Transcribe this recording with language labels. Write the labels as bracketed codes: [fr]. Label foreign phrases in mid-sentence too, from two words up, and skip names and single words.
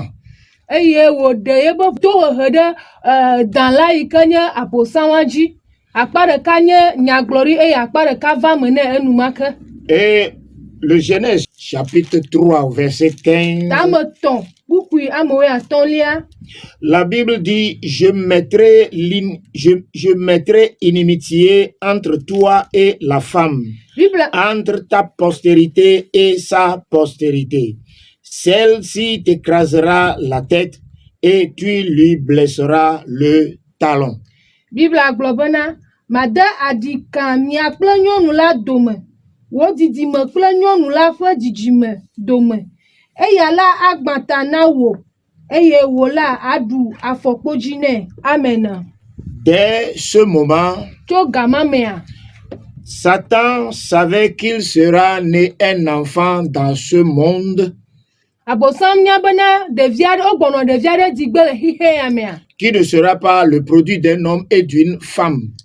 [fr] Et le Genèse chapitre 3 verset 15, la Bible dit, je mettrai inimitié entre toi et la femme, entre ta postérité et sa postérité. Celle-ci t'écrasera la tête et tu lui blesseras le talon. [ee] Bible aglobena made adika mia kple nyɔnu la dome wo didime kple nyɔnu la ƒe dzidzime dome eya la agbata na wo eye wo la aɖu afɔkpodzi nɛ. Amen. [fr] Dès ce moment, [ee] tso gamamea, [fr] Satan savait qu'il sera né un enfant dans ce monde qui ne sera pas le produit d'un homme et d'une femme.